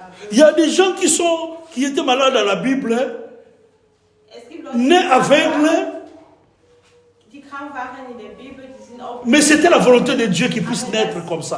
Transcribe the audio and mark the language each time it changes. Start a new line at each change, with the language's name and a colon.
French: Il y a des gens qui étaient malades dans la Bible, Es gibt Leute, nés aveugles,
German: die krank waren in der Bibel, die sind auch.
French: mais c'était la volonté de Dieu qu'ils puissent naître comme ça.